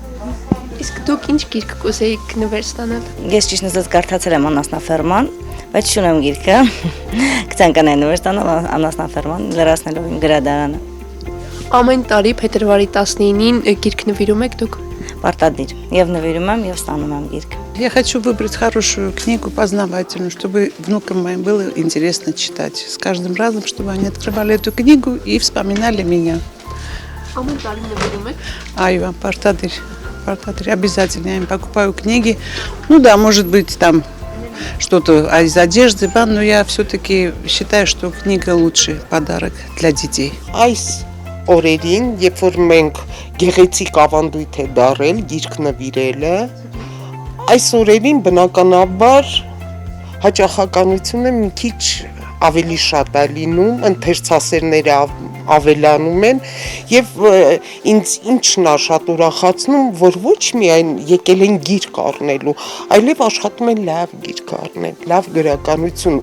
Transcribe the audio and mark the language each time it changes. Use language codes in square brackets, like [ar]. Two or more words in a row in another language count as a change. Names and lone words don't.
[hy] Իսկ դուք ինչ գիրք կուզեիք նվեր ստանալ։ Ես ճիշտ ասած կարդացել եմ Անասնաֆերման, բայց չունեմ գիրքը։ Կցանկանայի նվեր ստանալ Անասնաֆերման, լրացնելով իմ գրադարանը։ Ամեն տարի փետրվարի 19-ին գիրք նվիրում եք դուք։ Պարտադիր, եւ նվիրում եմ, եւ ստանում եմ գիրք։ [ru] Я хочу выбрать хорошую книгу, познавательную, чтобы внукам моим было интересно читать. С каждым разом, чтобы они открывали эту книгу и вспоминали меня. [hy] Ամեն տարի նվիրում եք։ Այո, պարտադիր, [ru] обязательно я им покупаю книги. Ну да, может быть там что-то из одежды, но я все-таки считаю, что книга лучший подарок для детей. [hy] Օրերին, երբ որ մենք գեղեցիկ ավանդույթ է դարել գիրք նվիրելը, այս օրերին բնականաբար հաճախականությունը մի քիչ ավելի շատ է լինում, ընթերցասերները ավելանում են եւ ինձ ինչն է շատ ուրախացնում, որ ոչ միայն եկել են գիրք առնելու, այլև աշխատում են լավ գիրք առնել, լավ գրականություն։